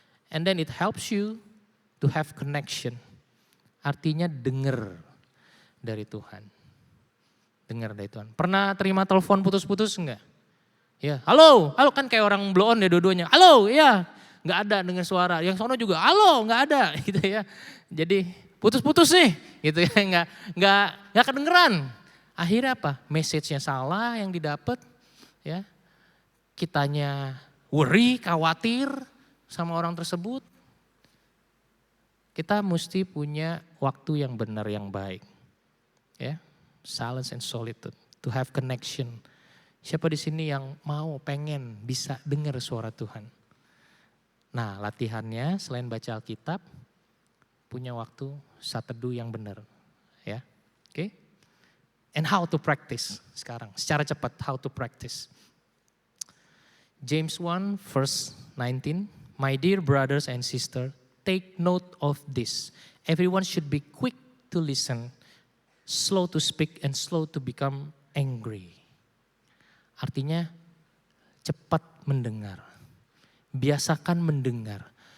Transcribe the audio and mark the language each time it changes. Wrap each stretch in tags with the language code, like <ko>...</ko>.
<en>And then it helps you to have connection.</en> <id>Artinya dengar dari Tuhan. Dengar dari Tuhan. Pernah terima telepon putus-putus enggak? Ya, halo kan kayak orang blow on ya dua-duanya. Halo, ya, enggak ada dengar suara. Yang sono juga, halo, enggak ada gitu ya. Jadi putus-putus nih gitu ya, enggak kedengeran. Akhirnya apa? Message-nya salah yang didapat, ya. Kitanya worry, khawatir sama orang tersebut. Kita mesti punya waktu yang benar, yang baik.</id> <en>Ya, silence and solitude, to have connection.</en> <id>Siapa di sini yang mau, pengen, bisa dengar suara Tuhan? Nah, latihannya selain baca Alkitab, punya waktu saat teduh yang benar.</id> <en>Ya, oke? And how to practice</en> <id>sekarang, secara cepat,</id> <en>how to practice. James 1 verse 19, my dear brothers and sisters, take note of this. Everyone should be quick to listen, slow to speak, and slow to become angry.</en> <id>Artinya cepat mendengar, biasakan mendengar.</id>